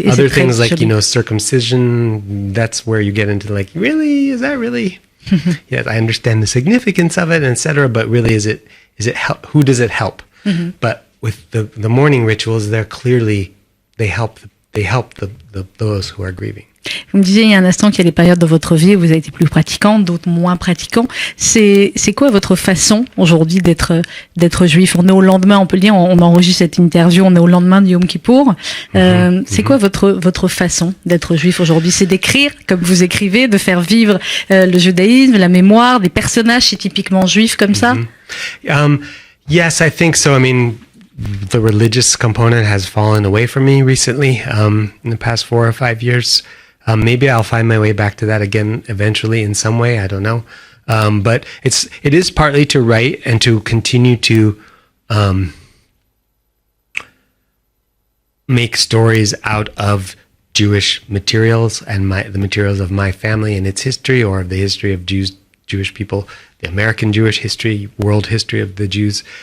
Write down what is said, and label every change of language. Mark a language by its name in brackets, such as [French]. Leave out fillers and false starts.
[English] other things like circumcision. That's where you get into like, really, is that really? Yes, I understand the significance of it, etc. But really, is it who does it help? But with the mourning rituals, they're clearly they help those who are grieving. [French] Vous me disiez il y a un instant qu'il y a des périodes de votre vie où vous avez été plus pratiquant, d'autres moins pratiquants. C'est quoi votre façon aujourd'hui d'être juif? On est au lendemain, on peut le dire, on enregistre cette interview, on est au lendemain du Yom Kippour. C'est quoi votre façon d'être juif aujourd'hui? C'est d'écrire comme vous écrivez, de faire vivre le judaïsme, la mémoire, des personnages si typiquement juifs comme ça? [English] Yes, I think so. I mean, the religious component has fallen away from me recently, in the past 4 or 5 years. Maybe I'll find my way back to that again eventually in some way. I don't know. But it is partly to write and to continue to make stories out of Jewish materials and the materials of my family and its history, or of the history of Jewish people, the American Jewish history, world history of the Jews.